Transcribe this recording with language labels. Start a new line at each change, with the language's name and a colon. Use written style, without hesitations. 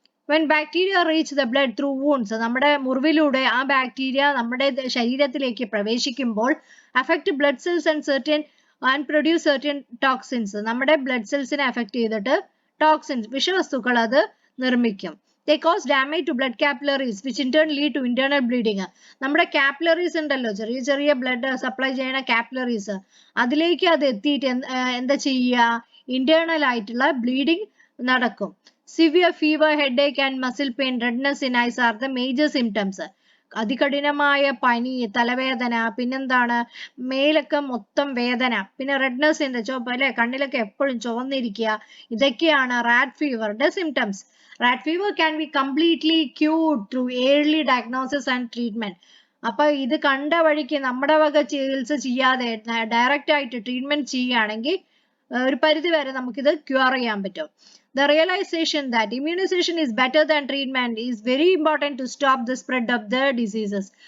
English: When bacteria reach the blood through wounds,
Malayalam: നമ്മുടെ മുറിവിലൂടെ ആ bacteria നമ്മുടെ ശരീരത്തിലേക്ക് പ്രവേശിക്കുമ്പോൾ
English: affect blood cells and produce certain toxins.
Malayalam: നമ്മുടെ ബ്ലഡ് സെൽസിനെ അഫക്ട് ചെയ്തിട്ട് ടോക്സിൻസ്, വിഷവസ്തുക്കൾ അത് നിർമ്മിക്കും.
English: They cause damage to blood capillaries which in turn lead to internal bleeding.
Malayalam: നമ്മുടെ കാപ്പിലറീസ് ഉണ്ടല്ലോ, ചെറിയ ചെറിയ ബ്ലഡ് സപ്ലൈ ചെയ്യുന്ന കാപ്പിലറീസ്, അതിലേക്ക് അത് എത്തിയിട്ട് എന്താ ചെയ്യുക, ഇന്റേണൽ ആയിട്ടുള്ള ബ്ലീഡിങ് നടക്കും.
English: Severe fever, headache and muscle pain, redness in eyes are the major symptoms.
Malayalam: അതികഠിനമായ പനി, തലവേദന, പിന്നെന്താണ് മേലൊക്കെ മൊത്തം വേദന, പിന്നെ
English: redness in the
Malayalam: ചോപ്പ് അല്ലെ, കണ്ണിലൊക്കെ എപ്പോഴും ചുവന്നിരിക്കുക, ഇതൊക്കെയാണ് rat ഫീവറിന്റെ symptoms.
English: Rat fever can be completely cured through early diagnosis and treatment.
Malayalam: അപ്പൊ ഇത് കണ്ട വഴിക്ക് നമ്മുടെ വക ചികിത്സ ചെയ്യാതെ ഡയറക്റ്റ് ആയിട്ട് ട്രീറ്റ്മെന്റ് ചെയ്യുകയാണെങ്കിൽ ഒരു പരിധി വരെ നമുക്കിത് ക്യൂർ ചെയ്യാൻ പറ്റും.
English: The realization that immunization is better than treatment is very important to stop the spread of the diseases.